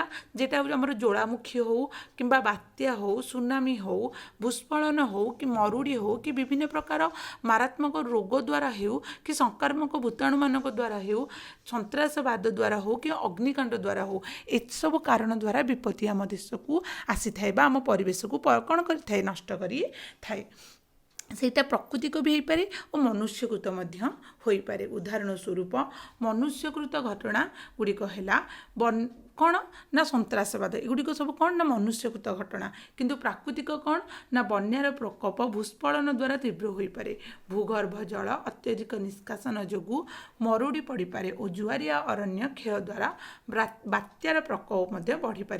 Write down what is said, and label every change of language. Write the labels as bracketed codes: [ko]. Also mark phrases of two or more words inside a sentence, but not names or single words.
[or] ଯେଟା ଆମର ଜ୍ୱାଳାମୁଖୀ ହେଉ କିମ୍ବା ବାତ୍ୟା ହେଉ, ସୁନାମି ହେଉ, ଭୂସ୍ଖଳନ ହେଉ କି ମରୁଡ଼ି ହେଉ କି ବିଭିନ୍ନ ପ୍ରକାର ମାରାତ୍ମକ ରୋଗ ଦ୍ୱାରା ହେଉ କି ସଂକ୍ରାମକ ଭୂତାଣୁ ମାନଙ୍କ ଦ୍ୱାରା ହେଉ, ସନ୍ତ୍ରାସବାଦ ଦ୍ୱାରା ହେଉ କି ଅଗ୍ନିକାଣ୍ଡ ଦ୍ୱାରା ହେଉ, ଏ ସବୁ କାରଣ ଦ୍ୱାରା ବିପତ୍ତି ଆମ ଦେଶକୁ ଆସିଥାଏ ବା ଆମ ପରିବେଶକୁ କଣ କରିଥାଏ? ନଷ୍ଟ କରିଥାଏ। ସେଇଟା ପ୍ରାକୃତିକ ବି ହେଇପାରେ ଓ ମନୁଷ୍ୟକୃତ ମଧ୍ୟ ହୋଇପାରେ। ଉଦାହରଣ ସ୍ୱରୂପ ମନୁଷ୍ୟକୃତ ଘଟଣା ଗୁଡ଼ିକ ହେଲା କ'ଣ ନା ସନ୍ତ୍ରାସବାଦ। ଏଗୁଡ଼ିକ ସବୁ କ'ଣ ନା ମନୁଷ୍ୟକୃତ ଘଟଣା। କିନ୍ତୁ ପ୍ରାକୃତିକ କ'ଣ ନା ବନ୍ୟାର ପ୍ରକୋପ ଭୂସ୍ଖଳନ ଦ୍ୱାରା ତୀବ୍ର ହୋଇପାରେ, ଭୂଗର୍ଭ ଜଳ ଅତ୍ୟଧିକ ନିଷ୍କାସନ ଯୋଗୁଁ ମରୁଡ଼ି ପଡ଼ିପାରେ ଓ ଜୁଆରିଆ ଅରଣ୍ୟ କ୍ଷୟ ଦ୍ୱାରା ବାତ୍ୟାର ପ୍ରକୋପ ମଧ୍ୟ ବଢ଼ିପାରେ।